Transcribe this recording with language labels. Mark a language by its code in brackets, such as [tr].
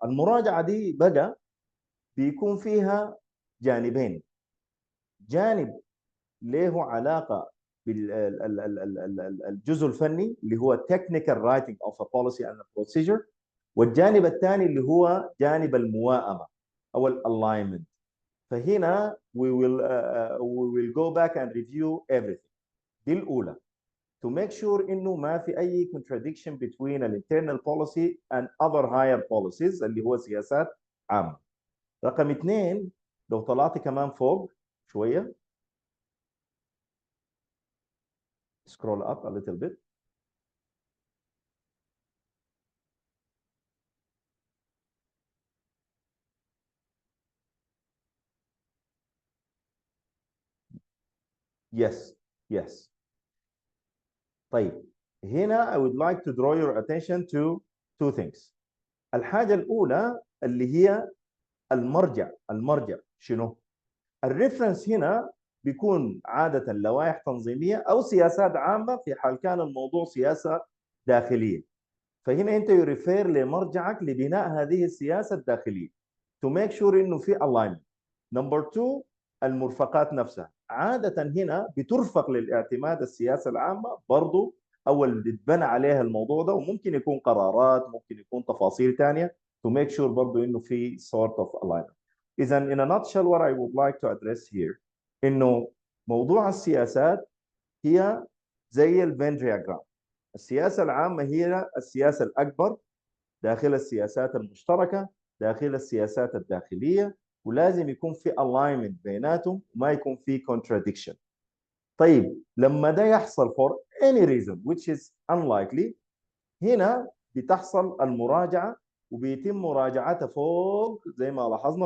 [ar] المراجعه دي بقى بيكون فيها جانبين: جانب له علاقه بالجزء الفني اللي هو [en] technical writing of a policy and a procedure، [ar] والجانب الثاني اللي هو جانب المواءمه او الالاينمنت. [en] فهنا we will go back and review everything. دي الاولى، to make sure [ar] انه ما في اي [en] contradiction between an internal policy and other higher policies [ar] اللي هو سياسات عامه. رقم اثنين، لو طلعت كمان فوق شويه، [en] scroll up a little bit. Yes, yes. [ar] طيب، هنا [en] I would like to draw your attention to two things. [ar] الحاجة الأولى اللي هي المرجع شنو؟ الريفرنس هنا بيكون عادة لوائح تنظيمية أو سياسات عامة في حال كان الموضوع سياسة داخلية. فهنا أنت يريفير لمرجعك لبناء هذه السياسة الداخلية [en] to make sure [ar] إنه في alignment. نمبر 2، المرفقات نفسها عادة هنا بترفق للاعتماد السياسة العامة برضو، أو اللي بتبنى عليها الموضوع ده، وممكن يكون قرارات، ممكن يكون تفاصيل ثانية [en] to make sure [ar] برضو إنه في [en] sort of alignment. إذا in a nutshell what I would like to address here [ar] إنه موضوع السياسات هي زي الفين دياجرام. السياسة العامة هي السياسة الأكبر داخل السياسات المشتركة، داخل السياسات الداخلية، ولازم يكون في alignment بيناتهم وما يكون في contradiction. طيب لما ده يحصل [en] for any reason which is unlikely، [ar] هنا بتحصل المراجعة وبيتم مراجعتها فوق زي ما لاحظنا.